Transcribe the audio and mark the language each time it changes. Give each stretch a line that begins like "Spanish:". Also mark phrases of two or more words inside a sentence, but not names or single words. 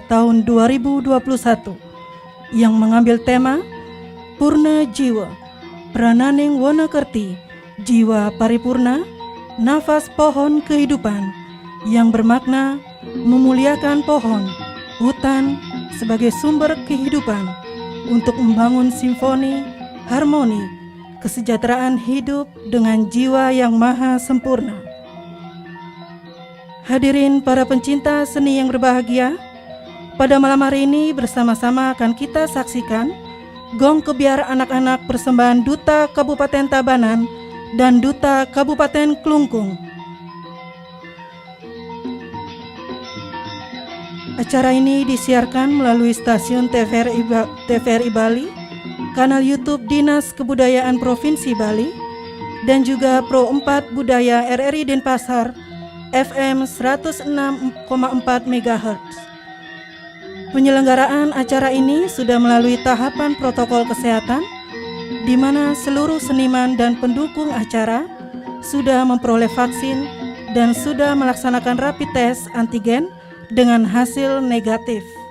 Indonesian: tahun 2021 yang mengambil tema Purna Jiwa, Prananing Wonakerti, Jiwa Paripurna, Nafas Pohon Kehidupan, yang bermakna memuliakan pohon, hutan sebagai sumber kehidupan untuk membangun simfoni harmoni, kesejahteraan hidup dengan jiwa yang maha sempurna. Hadirin para pencinta seni yang berbahagia, pada malam hari ini bersama-sama akan kita saksikan Gong Kebiar Anak-anak persembahan Duta Kabupaten Tabanan dan Duta Kabupaten Klungkung. Acara ini disiarkan melalui stasiun TVRI Bali, kanal YouTube Dinas Kebudayaan Provinsi Bali, dan juga Pro 4 Budaya RRI Denpasar FM 106,4 MHz. Penyelenggaraan acara ini sudah melalui tahapan protokol kesehatan, di mana seluruh seniman dan pendukung acara sudah memperoleh vaksin dan sudah melaksanakan
English: rapid test antigen
Indonesian: dengan hasil negatif.